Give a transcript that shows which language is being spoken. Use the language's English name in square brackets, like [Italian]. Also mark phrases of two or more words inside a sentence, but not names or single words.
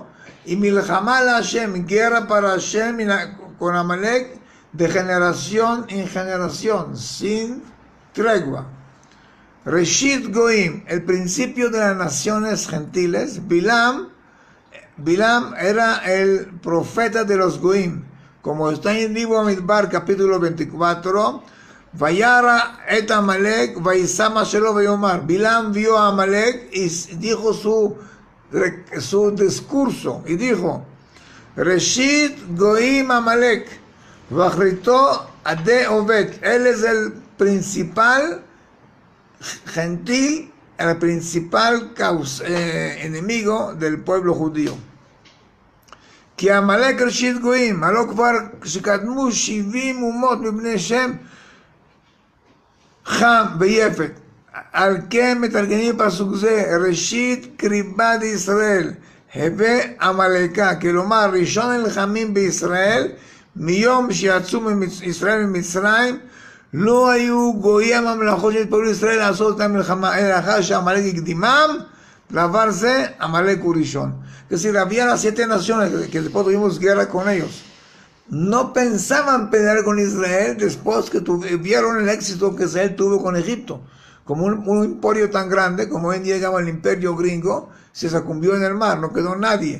[Spanish] Y [Hebrew] מלחמה לה, [Spanish] guerra para Hashem con Amalek de generación en generación, sin tregua. [Hebrew] ראשית גויים, [Spanish] el principio de las naciones gentiles. Bilam era el profeta de los Goim, como está en Dibur Midbar, capítulo 24. [Hebrew] וירא את עמלק וישא משלו ויאמר. [Spanish] Bilam vio a Amalek y dijo su su discurso y dijo: [Hebrew] ראשית גויים עמלק ואחריתו עדי אובד. [Spanish] Él es el principal gentil, el principal enemigo del pueblo judío. [Hebrew] כי עמלק ראשית גויים, הלא כבר שקדמו 70 אומות מבני שם חם ויפת. על כן מתרגמים פסוק זה, [Aramaic] ראשית קריבת ישראל, הווה עמלקה, [Hebrew] כלומר ראשון נלחמים בישראל, מיום שיצאו ישראל ממצרים, לא היו גויי הממלכות שהתפעלו לישראל לעשות את המלחמה, אלא לאחר שעמלק הקדימם, דבר זה עמלק הוא ראשון. [Spanish] Es decir, había las 7 naciones que después tuvimos guerra con ellos. No pensaban pelear con Israel después que vieron el éxito que Israel tuvo con Egipto. Como un emporio tan grande, como hoy en día llegaba el imperio gringo, se sucumbió en el mar, no quedó nadie.